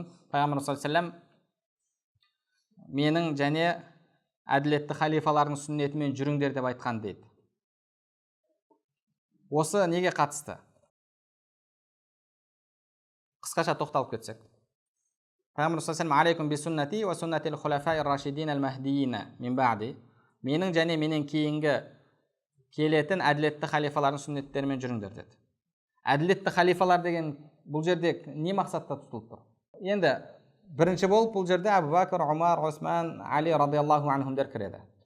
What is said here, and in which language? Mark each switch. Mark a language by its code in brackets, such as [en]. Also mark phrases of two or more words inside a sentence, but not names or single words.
[kk] Пайғамбар [ar] صلى الله عليه وسلم [kk] менің және әділетті халифалардың сүннетімен жүріңдер деп айтқан дейді. Осы неге қатысты? Қысқаша тоқталып кетсек. [ar] Пайғамбар صلى الله عليه وسلم عليكم بسنتي وسنة الخلفاء الراشدين المهديين من بعدي. [kk] Менің және менен кейінгі келетін әділетті халифалардың сүннеттерімен жүріңдер деді. Әділетті халифалар деген бұл жерде не мақсатта тұтылып тұр? Енді бірінші болып бұл жерде Абу Бакр, Умар, Осман, Али [ar] رضي الله عنهم [kk] кіреді.